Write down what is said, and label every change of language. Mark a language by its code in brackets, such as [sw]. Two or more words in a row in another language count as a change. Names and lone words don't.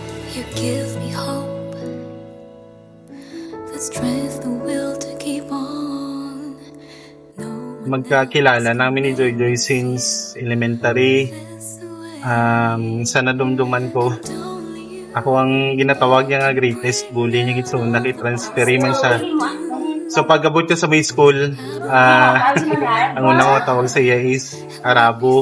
[en] You give me hope, the strength, the will to keep on. No one [tl] Magkakilala namin ni Joy Joy since elementary. [hil] Sa nadumduman ko, ako ang ginatawag niya nga [en] greatest bully [hil] niya gito, nakitransfer man siya. So pag-abot ko sa may school, ang una ko tawag sa iya is Arabo.